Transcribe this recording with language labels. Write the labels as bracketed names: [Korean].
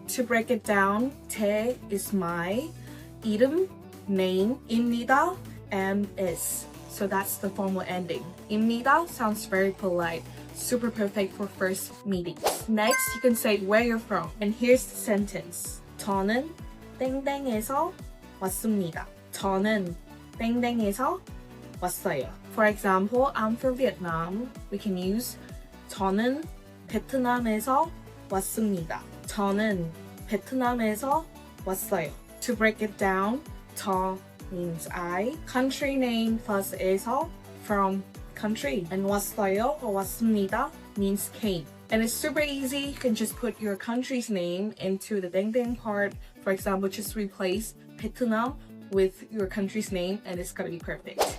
[English] To break it down, 제 is my, 이름, name, 입니다, and is. So that's the formal ending. 입니다 sounds very polite, super perfect for first meetings. Next, you can say where you're from. And here's the sentence. [Korean] 저는 땡땡에서 왔습니다. 저는 땡땡에서 왔어요. [English] For example, I'm from Vietnam. We can use [Korean] 저는 베트남에서 왔습니다. 저는 베트남에서 왔어요. [English] To break it down, 저 means I, country name plus 에서, from country, and 왔어요 or 왔습니다 means came. And it's super easy. You can just put your country's name into the 땡땡 part. For example, just replace Vietnam with your country's name and it's gonna be perfect.